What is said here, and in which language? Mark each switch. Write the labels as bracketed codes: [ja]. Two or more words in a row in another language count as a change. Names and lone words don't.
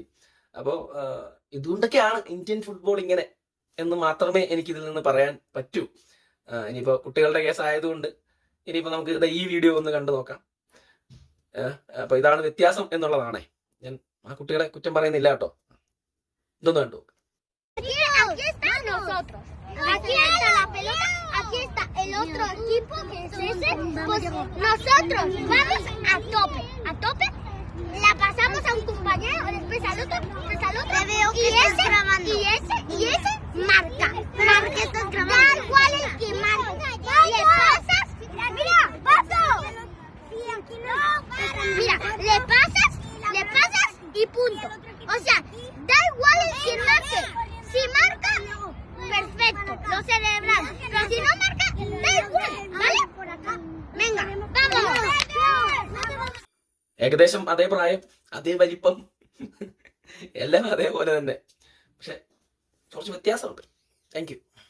[ml] അപ്പോൾ ഇതുകൊണ്ടൊക്കെയാണ് ഇന്ത്യൻ ഫുട്ബോൾ ഇങ്ങനെ എന്ന് മാത്രമേ എനിക്കിതിൽ നിന്ന് പറയാൻ പറ്റൂ. ഇനിയിപ്പോൾ കുട്ടികളുടെ കേസ് ആയതുകൊണ്ട് ഇനിയിപ്പോൾ നമുക്ക് ഈ വീഡിയോ ഒന്ന് കണ്ടു നോക്കാം. അപ്പൊ ഇതാണ് വ്യത്യാസം എന്നുള്ളതാണേ. ഞാൻ ആ കുട്ടികളെ കുറ്റം പറയുന്നില്ല കേട്ടോ. ഇതൊന്നും കണ്ടു. [es] Aquí está la pelota, aquí está el otro equipo que es ese. Pues nosotros vamos a tope, la pasamos a un compañero, después al otro, y ese marca. Tal cual el que marca. Le pasas, mira, paso. Mira, le pasas y punto. O sea, da igual el que marque. Si marca, perfecto, lo celebramos. Pero si no marca, da igual, ¿vale? Venga, vamos. [ml] ഏകദേശം അതേ പ്രായം, അതേ വലിപ്പം, എല്ലാം അതേപോലെ തന്നെ. പക്ഷെ കുറച്ച് വ്യത്യാസമുണ്ട്. [en] thank you.